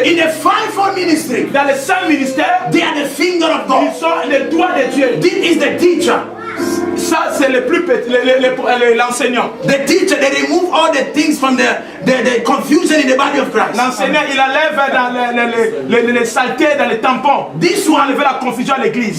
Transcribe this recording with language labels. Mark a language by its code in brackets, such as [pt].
[en] In the fivefold ministry, [fr] Dans les 5 ministères, [en] they are the finger of God. [fr] ils sont les doigts de Dieu. [en] This is the teacher. [fr] Ça, c'est le plus petit, l'enseignant. [en] The teacher, they remove all the things from the confusion in the body of Christ. [fr] L'enseignant, il enlève dans les saletés, dans les tampons. [en] This [fr] Pour [en] one, [fr] enlever la confusion à l'église.